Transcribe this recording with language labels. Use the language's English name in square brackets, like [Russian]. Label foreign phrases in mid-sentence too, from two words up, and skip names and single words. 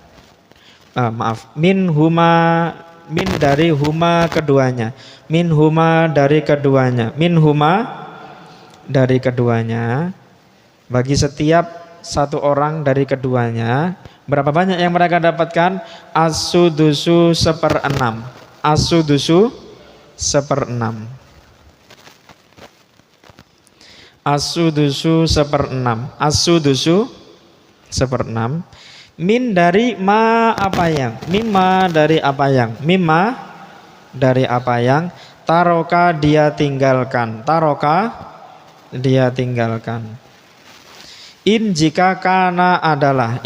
[Indonesian] Min dari huma keduanya. [Arabic] منهما [Indonesian] dari keduanya. [Arabic] منهما [Indonesian] dari keduanya. Bagi setiap 1 orang dari keduanya, berapa banyak yang mereka dapatkan? [Arabic] As-sudusu 1/6. As-sudusu 1/6. As-sudusu 1/6. As-sudusu 1/6. [Indonesian] Min dari ma apa yang? Mimma dari apa yang? Mimma dari apa yang? Taroka dia tinggalkan. Taroka dia tinggalkan. In jika kana adalah.